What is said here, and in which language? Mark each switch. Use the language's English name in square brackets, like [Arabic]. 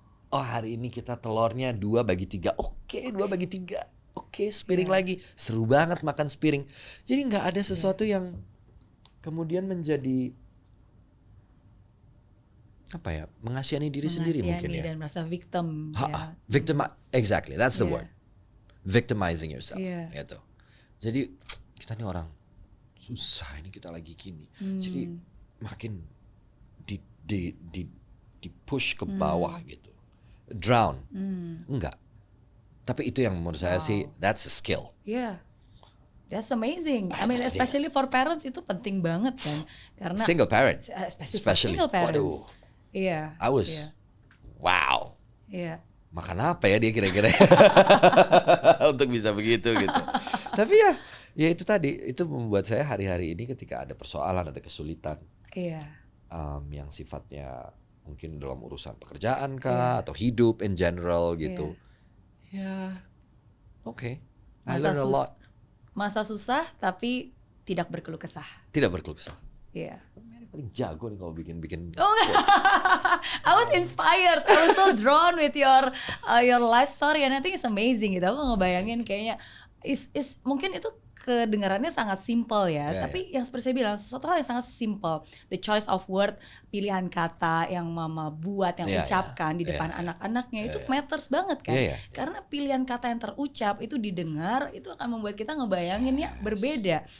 [Indonesian] Oh, hari ini kita telurnya 2/3. Oke, 2/3. Oke, sepiring lagi. Seru banget makan sepiring. Jadi nggak ada sesuatu yang kemudian menjadi apa ya, mengasihani diri sendiri mungkin ya. Dan merasa victim. [English] Victim, exactly, that's the word. Victimizing yourself. [Indonesian] Gitu. Jadi kita nih orang susah ini kita lagi gini. Jadi makin di push ke bawah gitu. Drown. Enggak. Tapi itu yang menurut saya sih [English] that's a skill. That's amazing. I mean, especially for parents [Indonesian] itu penting banget kan, karena [English] single parent, especially single parents. [Indonesian] Waduh. [English] I was wow. [Indonesian] Makan apa ya dia kira-kira untuk bisa begitu gitu. Tapi ya itu tadi itu membuat saya hari-hari ini ketika ada persoalan, ada kesulitan, yang sifatnya mungkin dalam urusan pekerjaan kah atau hidup in general gitu. [English] I learn a lot. [Indonesian] Masa susah tapi tidak berkeluh kesah. Tidak berkeluh kesah. Mary paling jago nih kalau bikin [English] I was inspired. I was so drawn with your life story and I think it's amazing [Indonesian] gitu. Aku ngebayangin kayaknya mungkin itu kedengarannya sangat simple ya, tapi yang seperti saya bilang sesuatu hal yang sangat simple, [English] the choice of word, [Indonesian] pilihan kata yang mama buat, yang ucapkan di depan anak-anaknya itu matters banget kan, karena pilihan kata yang terucap itu didengar itu akan membuat kita ngebayanginnya berbeda.